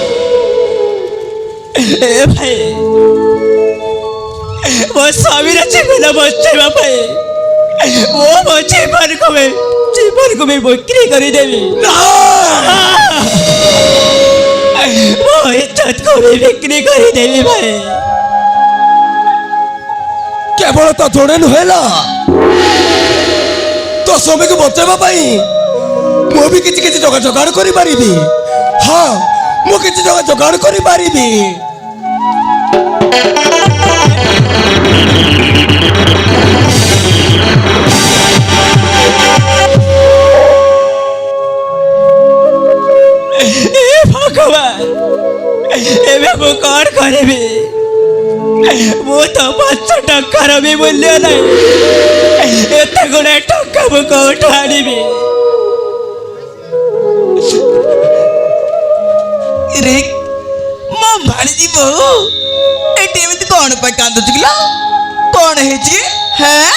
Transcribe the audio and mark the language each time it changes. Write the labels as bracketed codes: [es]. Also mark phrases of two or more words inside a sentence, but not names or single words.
[or] ଏ ଭାଇ ମୋ ସ୍ୱାମୀର ଜୀବନ ବଞ୍ଚାଇବା ପାଇଁ ମୁଁ ମୋ ଜୀବନକୁ ବି ବିକ୍ରି କରିଦେବି ମୋ ଇଜ୍ଜତକୁ ବି ବିକ୍ରି କରିଦେବି ଭାଇ କେବଳ ତ ଜଣେ ନୁହେଁ ଲୋ ତୋ ସ୍ୱାମୀକେ ବଞ୍ଚାଇବା ପାଇଁ ମୁଁ ବି କିଛି କିଛି ଟଙ୍କା ଯୋଗାଡ଼ କରି ପାରିବି ହଁ ମୁଁ କିଛି ଟଙ୍କା ଯୋଗାଡ଼ କରି ପାରିବି ভগবান ଏବେ ମୁଁ କ'ଣ କରିବି ମୁଁ ତ 5 ଟଙ୍କାର ବି ମୂଲ୍ୟ ନାହିଁ ଏତେ ଗୁଡ଼େ ଟଙ୍କା ମୁଁ କୋଉଠୁ ଆଣିବି रे ମୋ ଭାଣିଜୀ ବୋହୁ ଏଠି ଏମିତି କ'ଣ ପାଇଁ କାନ୍ଦୁଛୁ କିଲୋ କ'ଣ ହେଇଛି ହେଁ